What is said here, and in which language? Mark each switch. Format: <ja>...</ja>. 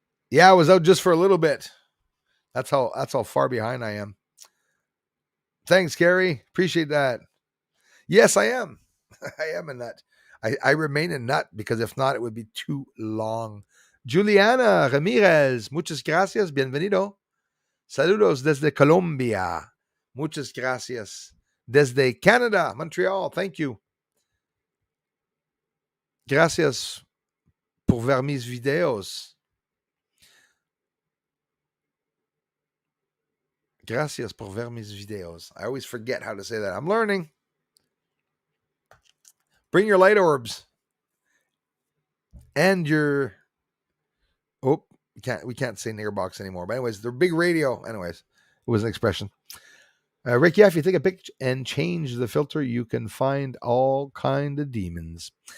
<en>Yeah, I was out just for a little bit. That's how far behind I am. Thanks, Gary. Appreciate that. Yes, I am. I am a nut. I remain a nut because if not, it would be too long.</en> <es>Juliana Ramirez, muchas gracias, bienvenido. Saludos desde Colombia. Muchas gracias. Desde Canada, Montreal, thank you. Gracias por ver mis videos. Gracias por ver mis videos.</es> <en>I always forget how to say that. I'm learning. Bring your light orbs and your we can't say nigger box anymore. But anyways, they're big radio. Anyways, it was an expression. Rick, yeah, if you take a picture and change the filter, you can find all kind of demons.</en>